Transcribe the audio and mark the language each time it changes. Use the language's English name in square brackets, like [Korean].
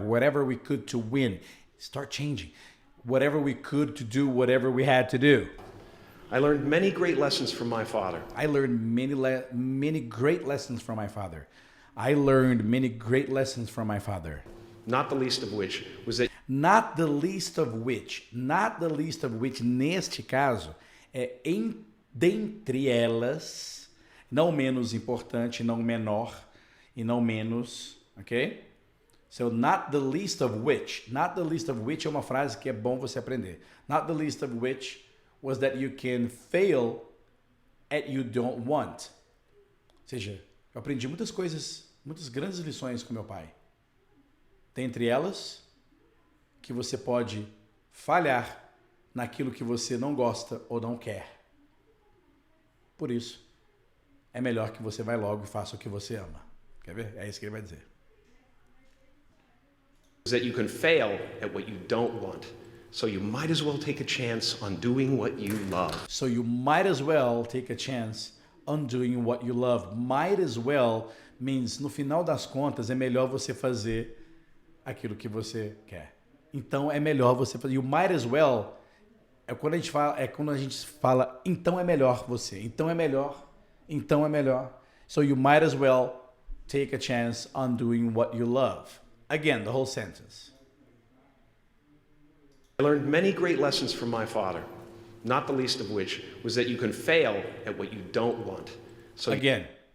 [English] Whatever we could to win. Start changing. Whatever we could to do whatever we had to do. I learned many great lessons from my father. I learned many great lessons from my father. I learned many great lessons from my father. Not the least of which was that Not the least of which, [Portuguese] neste caso, dentre elas, não menos importante, não menor e não menos, ok? [English] So, not the least of which [Portuguese] é uma frase que é bom você aprender. [English] Not the least of which was that you can fail at you don't want. [Portuguese] Ou seja, eu aprendi muitas coisas, muitas grandes lições com meu pai. Dentre elas, que você pode falhar naquilo que você não gosta ou não quer. Por isso, é melhor que você vá logo e faça o que você ama. Quer ver? É isso que ele vai dizer. [English] you can fail at what you don't want. So you might as well take a chance on doing what you love. So you might as well take a chance on doing what you love. Might as well means, [Portuguese] no final das contas, é melhor você fazer aquilo que você quer. Então, é melhor você fazer. [English] You might as well [Portuguese] É quando a gente fala, então é melhor você, então é melhor, então é melhor. [English] So you might as well take a chance on doing what you love. Again, the whole sentence. I learned many great lessons from my father, not the least of which was that you can fail at what you don't want. So Again.